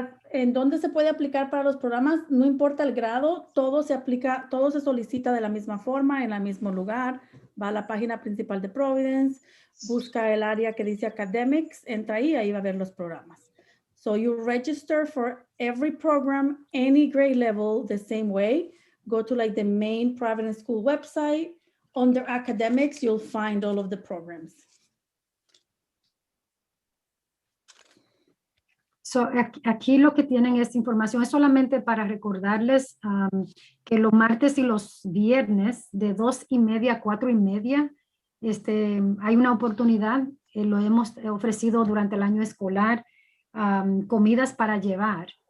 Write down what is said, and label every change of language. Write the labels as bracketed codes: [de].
[es] ¿En dónde se puede aplicar para los programas? No importa el grado, todo se aplica, todo se solicita de la misma forma, en el mismo lugar. Va a la página principal de Providence, busca el área que dice Academics, entra ahí va a ver los programas. [en] So you register for every program, any grade level, the same way. Go to like the main Providence School website. Under Academics, you'll find all of the programs. [es] So, aquí lo que tienen esta información es solamente para recordarles que los martes y los viernes de 2:30 a 4:30 hay una oportunidad, lo hemos ofrecido durante el año escolar, comidas para llevar.